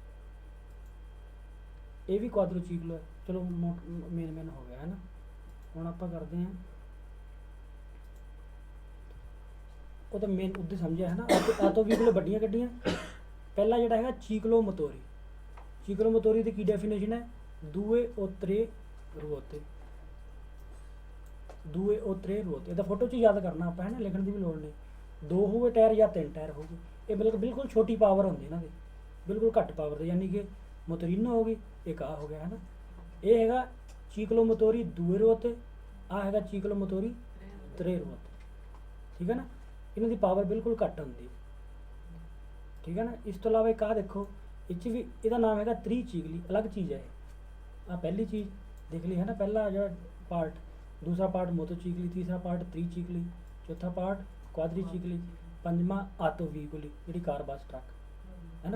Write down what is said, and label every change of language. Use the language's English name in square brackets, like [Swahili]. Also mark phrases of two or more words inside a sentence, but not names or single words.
[Punjabi] ਇਹ ਵੀ ਕੁਆਡਰੋਚੀਕਲੋ ਹੈ। ਚਲੋ ਮੇਨ ਹੋ ਗਿਆ ਹੈ ਨਾ। ਹੁਣ ਆਪਾਂ ਕਰਦੇ ਹਾਂ ਉਹ ਤਾਂ ਮੇਨ ਉੱਦੇ ਸਮਝਿਆ ਹੈ ਨਾ। ਆਤੋ ਵਹੀਕਲ ਵੱਡੀਆਂ ਗੱਡੀਆਂ। ਪਹਿਲਾ ਜਿਹੜਾ ਹੈਗਾ [Italian] ciclomotori. ciclomotori [Punjabi] ਦੀ ਕੀ ਡੈਫੀਨੇਸ਼ਨ ਹੈ? [Italian] due o tre ruote, due o tre ruote. [Punjabi] ਇਹਦਾ ਫੋਟੋ 'ਚ ਯਾਦ ਕਰਨਾ ਆਪਾਂ, ਹੈ ਨਾ, ਲਿਖਣ ਦੀ ਵੀ ਲੋੜ ਨਹੀਂ। 2 ਹੋਵੇ ਟਾਇਰ ਜਾਂ 3 ਟਾਇਰ ਹੋਵੇ। ਇਹ ਬਿਲਕੁਲ ਛੋਟੀ ਪਾਵਰ ਹੁੰਦੀ ਇਹਨਾਂ ਦੀ, ਬਿਲਕੁਲ ਘੱਟ ਪਾਵਰ ਦੇ, ਯਾਨੀ ਕਿ ਮੋਤੋਰੀਨੋ ਹੋ ਗਈ, ਇੱਕ ਆ ਹੋ ਗਿਆ, ਹੈ ਨਾ। ਇਹ ਹੈਗਾ [Italian] ciclomotori due ruote, [Punjabi] ਆ ਹੈਗਾ [Italian] ciclomotori tre ruote. [Punjabi] ਠੀਕ ਹੈ ਨਾ। ਇਹਨਾਂ ਦੀ ਪਾਵਰ ਬਿਲਕੁਲ ਘੱਟ ਹੁੰਦੀ, ਠੀਕ ਹੈ ਨਾ। ਇਸ ਤੋਂ ਇਲਾਵਾ ਇੱਕ ਆ ਦੇਖੋ, ਇਹ 'ਚ ਵੀ ਇਹਦਾ ਨਾਮ ਹੈਗਾ ਤ੍ਰਿਚੀਕਲੀ, ਅਲੱਗ ਚੀਜ਼ ਹੈ ਇਹ। ਆ ਪਹਿਲੀ ਚੀਜ਼ ਦੇਖ ਲਈ ਹੈ ਨਾ, ਪਹਿਲਾ ਜਿਹੜਾ ਪਾਰਟ, ਦੂਸਰਾ ਪਾਰਟ ਮੋਟੋਚੀਕਲੀ, ਤੀਸਰਾ ਪਾਰਟ ਤ੍ਰਿਚੀਕਲੀ, ਚੌਥਾ ਪਾਰਟ ਕੁਆਡਰੀਚੀਕਲੀ, ਪੰਜਵਾਂ ਆਟੋ ਵਹੀਕਲ ਜਿਹੜੀ ਕਾਰ ਬੱਸ ਟਰੱਕ, ਹੈ ਨਾ।